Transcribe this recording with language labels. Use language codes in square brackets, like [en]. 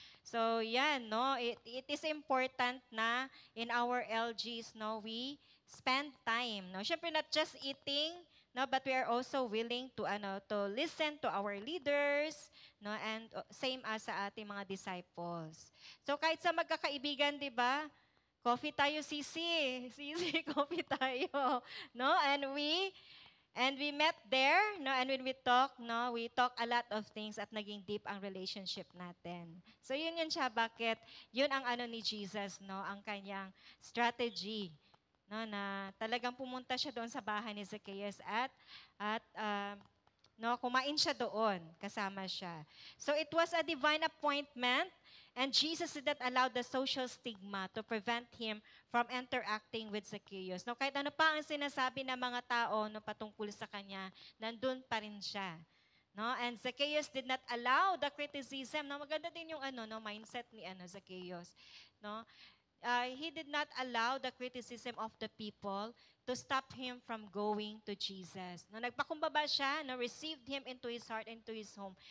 [en] So, yan, no, it is important na in our LGs, no, we spend time, no. Syempre not just eating, no, but we are also willing to to listen to our leaders, no, and same as sa ating mga disciples. [tl] So kahit sa magkakaibigan, 'di ba? Coffee tayo, Sisi, coffee tayo, no? [en] And we met there, no, and when we talk, no, we talk a lot of things [tl] at naging deep ang relationship natin. So yun siya, bakit? Yun ang ni Jesus, no, ang kanyang strategy. no, na talagang pumunta siya doon sa bahay ni Zacchaeus at no, kumain siya doon, kasama siya. [en] So it was a divine appointment, and Jesus did not allow the social stigma to prevent him from interacting with Zacchaeus. [tl] No, kahit ano pa ang sinasabi ng mga tao no, patungkol sa kanya, nandun pa rin siya. [en] No, and Zacchaeus did not allow the criticism. No, [tl] maganda din yung mindset ni Zacchaeus. [en] No, he did not allow the criticism of the people to stop him from going to Jesus. No, [tl] nagpakumbaba siya, [en] no, received him into his heart, into his home.